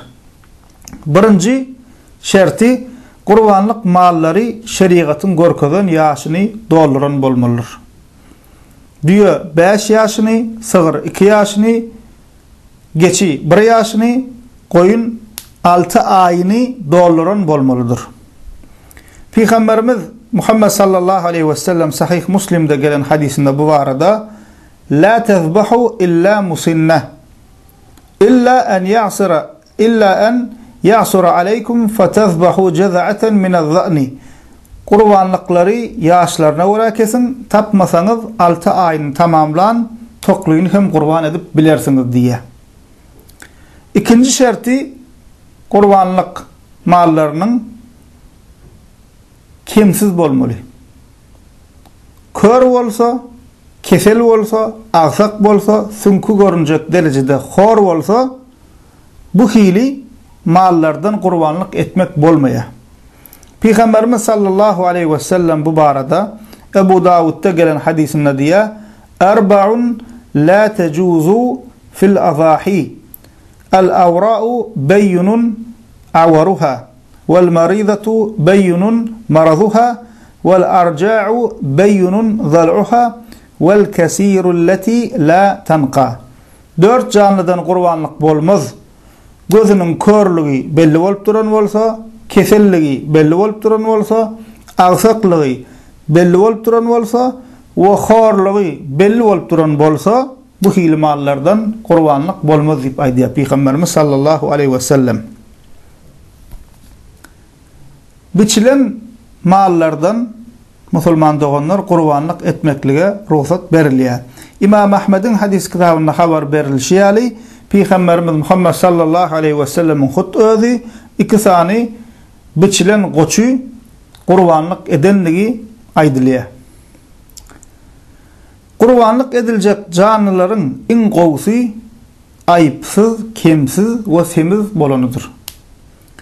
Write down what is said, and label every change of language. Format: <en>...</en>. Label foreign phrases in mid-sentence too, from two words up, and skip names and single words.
<tk>Birinci şerti qurbanlyk mallary şeriatyň görkezden ýaşyny dolduran bolmalydyr. Düýe 5 ýaşyny, sığır 2 ýaşyny, geçi 1 ýaşyny, goýun 6 aýyny dolduran bolmalydyr. Peygamberimiz Muhammed</tk> <ar>صلى الله عليه وسلم</ar> <tk>Sahih Muslim'de gelen hadisinde bu barada</tk> <ar>"لا تذبحوا إلا مسنة إلا أن يعسر عليكم فتذبحوا جذعة من الضأن."</ar> <tk>Qurbanlyklary ýaşlaryna görä kesin, tapmasaňyz 6 aýyny tamamlan, tokluýuny hem qurban edip bilersiňiz diýe. İkinji şerti qurbanlyk mallarynyň kimsiz bolmaly. Kör bolsa, kesel bolsa, agsak bolsa, sünkü görünjek derejede hor bolsa, bu hili mallardan qurbanlyk etmek bolmaýar. Peygamberimiz</tk> <ar>صلى الله عليه وسلم</ar> <tk>bu barada Ebu Davud'da gelen hadisinde diýär:</tk> <ar>"أربع لا تجوز في الأضاحي. العوراء البين عورها والمريضة البين مرضها والعرجاء البين ظلعها والكسير التي لا تنقى."</ar> <tk>4 canlydan qurbanlyk bolmaz. Gözüniň körlügi belli bolup duran bolsa, keselligi belli bolup duran bolsa, agsaklygy belli bolup duran bolsa we horlygy belli bolup duran bolsa, bu hili mallardan qurbanlyk bolmaz diýip aýdýar Peygamberimiz</tk> <ar>صلى الله عليه وسلم.</ar> <tk>Biçilen mallardan musulman doganlar qurbanlyk etmeklige ruhsat berilýär. İmam Ahmed'in hadis kitabynda habar berilýär ýaly Peygamberimiz Muhammed</tk> <ar>صلى الله عليه وسلم</ar> <tk>hut özü iki sany biçilen goçy qurbanlyk edenligi aýdylýar. Qurbanlyk ediljek canlılaryň iň gowsy aýypsyz, kemsiz we semiz bolanydyr.</tk>